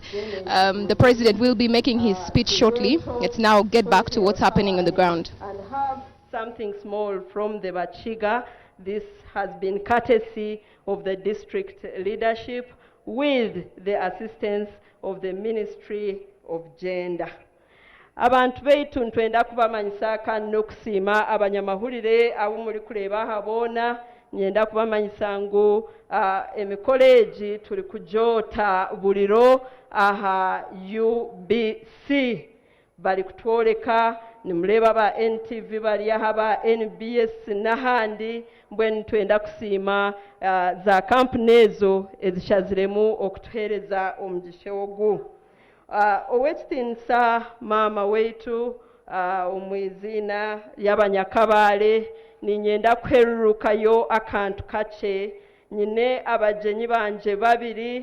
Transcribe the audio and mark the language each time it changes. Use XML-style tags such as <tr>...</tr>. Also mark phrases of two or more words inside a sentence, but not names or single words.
<en>The president will be making his speech shortly. Let's now get back to what's happening on the ground. And have something small from the Bachiga. This has been courtesy of the district leadership with the assistance of the Ministry of Gender.</en> <nyn>Abantu baitu ntwenda kubamanyisa n'okusiima abanyamahulire abo muri kureba habona nyenda kubamanyisa ngu emikolo egi turi kujoota buliro aha UBC bali kutworeka nimureba ba NTV bali aha ba NBS n'ahandi mbwenu twenda kusiima za kampuni ezo ezishaziremu okutuhereza omugisha ogu. Owekitinisa maama weitu omwizina y'abanyakabaale ninyenda kuherurukayo akantu kakye nyine abajenyi banje babiri</nyn>